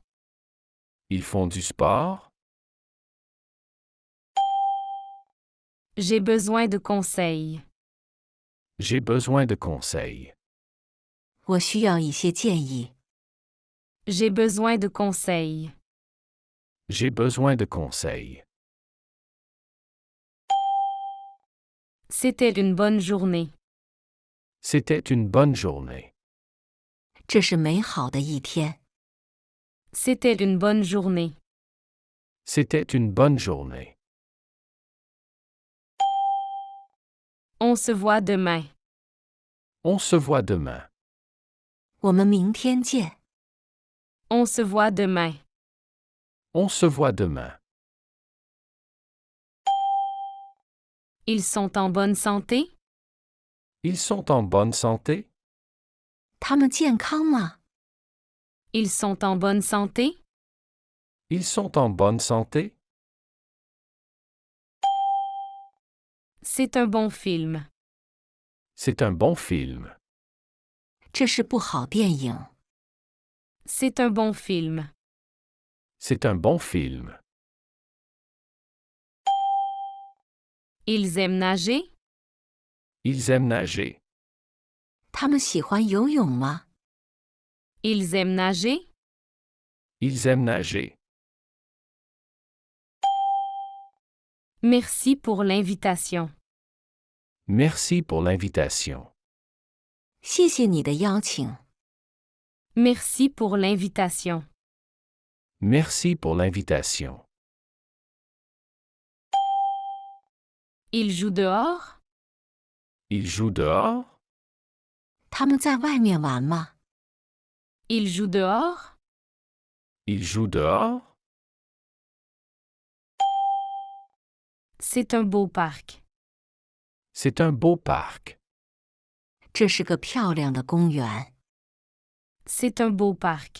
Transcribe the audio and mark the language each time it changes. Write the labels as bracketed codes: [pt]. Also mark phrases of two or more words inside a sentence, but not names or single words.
[fr] Ils font du sport? J'ai besoin de conseils. J'ai besoin de conseils. [zh] 我需要一些建议。 [fr] J'ai besoin de conseils. J'ai besoin de conseils. C'était une bonne journée. C'était une bonne journée. [zh] 这是美好的一天。 [fr] C'était une bonne journée. C'était une bonne journée. On se voit demain. On se voit demain. [zh] 我们明天见。 [fr] On se voit demain. On se voit demain. Ils sont en bonne santé? Ils sont en bonne santé? [zh] 他们健康吗？ [fr] Ils sont en bonne santé? Ils sont en bonne santé? C'est un bon film. C'est un bon film. [zh] 这是部好电影。 [fr] C'est un bon film. C'est un bon film. Ils aiment nager? Ils aiment nager. [zh] 他们喜欢游泳吗？ [fr] Ils aiment nager? Ils aiment nager. Merci pour l'invitation. Merci pour l'invitation. [zh] 谢谢你的邀请。 [fr] Merci pour l'invitation. Merci pour l'invitation. Il joue dehors? Il joue dehors? [zh] 他们在外面玩吗？ [fr] Il joue dehors? Il joue dehors? C'est un beau parc. C'est un beau parc. [zh] 这是个漂亮的公园。 [fr] C'est un beau parc.